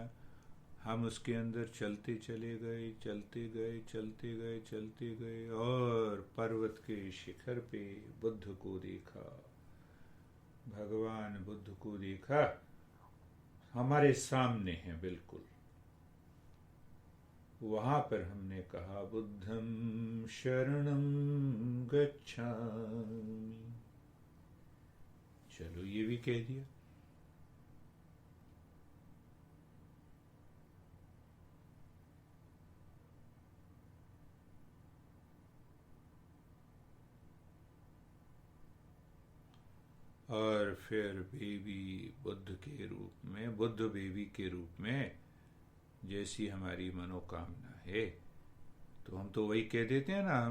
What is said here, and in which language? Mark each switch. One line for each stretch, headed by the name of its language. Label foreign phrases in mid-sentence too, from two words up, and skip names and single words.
Hindi: हम उसके अंदर चलते चले गए, चलते गए, चलते गए, चलते गए, और पर्वत के शिखर पे बुद्ध को देखा, भगवान बुद्ध को देखा। हमारे सामने है बिल्कुल। वहां पर हमने कहा
Pali: बुद्धं शरणं गच्छामि।
Hindi: चलो ये भी कह दिया। और फिर बेबी बुद्ध के रूप में, बुद्ध बेबी के रूप में जैसी हमारी मनोकामना है, तो हम तो वही कह देते हैं ना।